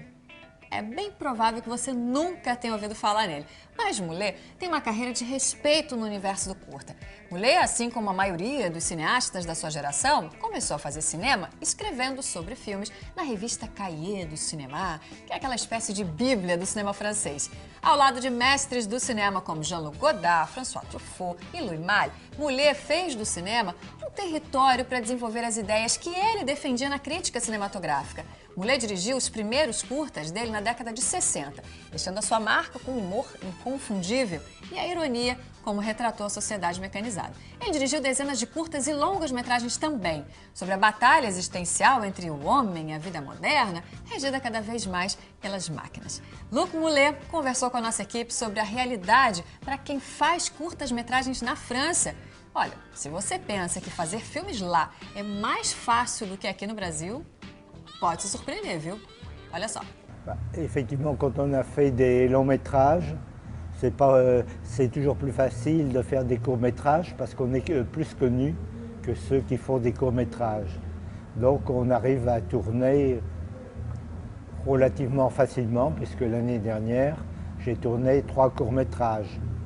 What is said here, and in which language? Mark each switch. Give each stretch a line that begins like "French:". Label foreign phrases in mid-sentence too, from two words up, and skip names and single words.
Portuguese: É bem provável que você nunca tenha ouvido falar nele, mas Moulet tem uma carreira de respeito no universo do curta. Moulet, assim como a maioria dos cineastas da sua geração, começou a fazer cinema escrevendo sobre filmes na revista Cahiers du Cinéma, que é aquela espécie de bíblia do cinema francês. Ao lado de mestres do cinema como Jean-Luc Godard, François Truffaut e Louis Malle, Moulet fez do cinema um território para desenvolver as ideias que ele defendia na crítica cinematográfica. Moulet dirigiu os primeiros curtas dele na década de 60, deixando a sua marca com um humor inconfundível e a ironia como retratou a sociedade mecanizada. Ele dirigiu dezenas de curtas e longas metragens também, sobre a batalha existencial entre o homem e a vida moderna, regida cada vez mais pelas máquinas. Luc Moulet conversou com a nossa equipe sobre a realidade para quem faz curtas-metragens na França. Olha, se você pensa que fazer filmes lá é mais fácil do que aqui no Brasil, pode se surpreender, viu? Olha só.
French: Effectivement, quand on a fait des longs métrages, c'est toujours plus facile de faire des courts métrages parce qu'on est plus connu que ceux qui font des courts métrages. Donc on arrive à tourner relativement facilement puisque l'année dernière, j'ai tourné 3 courts métrages.